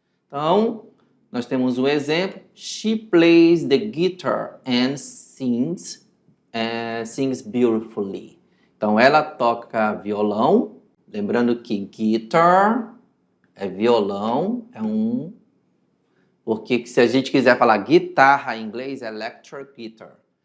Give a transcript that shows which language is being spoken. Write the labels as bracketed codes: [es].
[pt] Então, nós temos um exemplo. [en] She plays the guitar and sings beautifully. [pt] Então, ela toca violão. Lembrando que guitar é violão, porque se a gente quiser falar guitarra em inglês, é electric guitar.